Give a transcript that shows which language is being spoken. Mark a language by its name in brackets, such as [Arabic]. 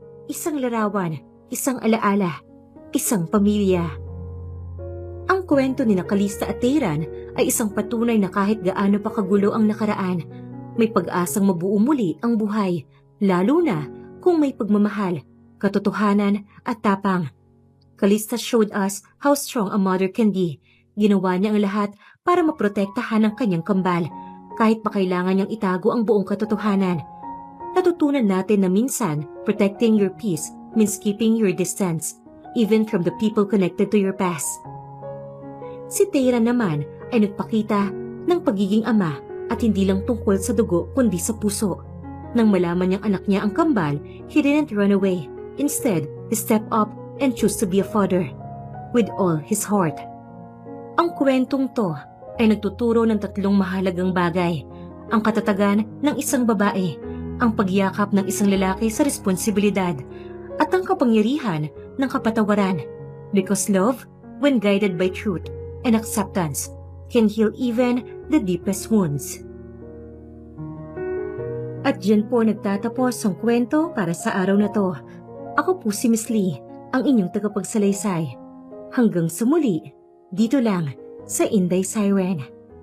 [Filipino] Isang larawan, isang alaala, isang pamilya. Ang kwento ni Calista at Tayran ay isang patunay na kahit gaano pa kagulo ang nakaraan, may pag-asang mabuo muli ang buhay, lalo na kung may pagmamahal, katotohanan at tapang. [English] Calista showed us how strong a mother can be. [Filipino] Ginawa niya ang lahat para maprotektahan ang kanyang kambal, kahit pa kailangan niyang itago ang buong katotohanan. Natutunan natin na minsan, [English] protecting your peace means keeping your distance, even from the people connected to your past. [Filipino] Si Tayran naman ay nagpakita ng pagiging ama at hindi lang tungkol sa dugo kundi sa puso. Nang malaman niyang anak niya ang kambal, [English] he didn't run away. Instead, he stepped up and chose to be a father with all his heart. [Filipino] Ang kwentong to ay nagtuturo ng 3 mahalagang bagay: ang katatagan ng isang babae, ang pagyakap ng isang lalaki sa responsibilidad, at ang kapangyarihan ng kapatawaran. [English] Because love, when guided by truth and acceptance, can heal even the deepest wounds. [Filipino] At dyan po nagtatapos ang kwento para sa araw na to. Ako po si Miss Lee, ang inyong tagapagsalaysay. Hanggang sa muli, dito lang sa Inday Siren.